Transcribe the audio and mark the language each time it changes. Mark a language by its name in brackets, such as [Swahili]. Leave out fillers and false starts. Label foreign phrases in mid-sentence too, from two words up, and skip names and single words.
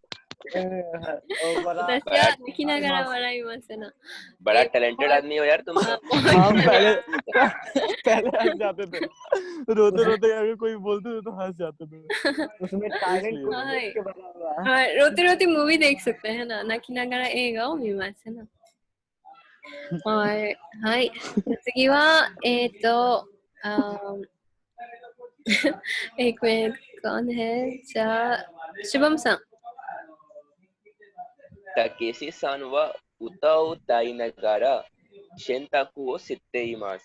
[Hindi] बड़ा टैलेंटेड आदमी हो यार तुम। हम पहले हंस जाते थे, रोते रोते अगर कोई बोलते थे तो हंस जाते थे। उसमें टैलेंट रोते रोते मूवी देख सकते हैं ना, [Japanese] 泣きながら映画を見ます [Hindi] है ना। और हाय 次は एक मिनट कौन है? शुभम सा। [Japanese] たけしさんは歌、歌いながら洗濯をしています.